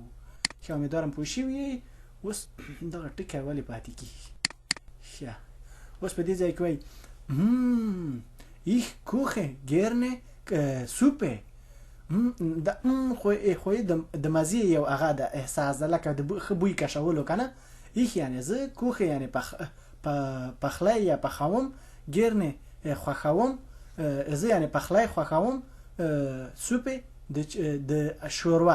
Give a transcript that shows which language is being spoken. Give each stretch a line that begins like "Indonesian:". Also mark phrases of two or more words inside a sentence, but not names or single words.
Pashto: ښه، امیدوارم پوه شوي یئ. اوس دغه ټکی ولې پاتې کېږي؟ ښه، اوس په دې ځای کې وایي
German: ich koche gerne Suppe.
Pashto: دا خو د مزې یو هغه د احساس ده، لکه د ښه بوی کشولو کنه. ich یعنی زه، کوخه یعنی پخلی یا پخوم، ګرنې خوښوم، زه یعنی پخلی خوښوم، سوپې د شوروا.